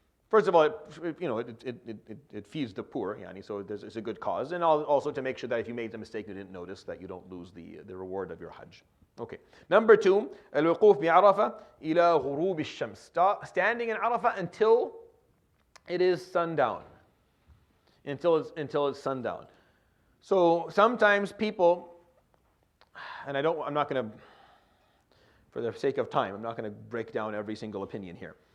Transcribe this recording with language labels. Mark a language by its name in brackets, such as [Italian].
[English] First of all, it feeds the poor, so it's a good cause. And also to make sure that if you made the mistake, you didn't notice, that you don't lose the reward of your Hajj. Okay. Number 2, [Arabic] الوقوف بعرفة إلى غروب الشمس. [English] Standing in Arafah until it is sundown. Until it's sundown. So sometimes people, and I'm not going to, for the sake of time, I'm not going to break down every single opinion here.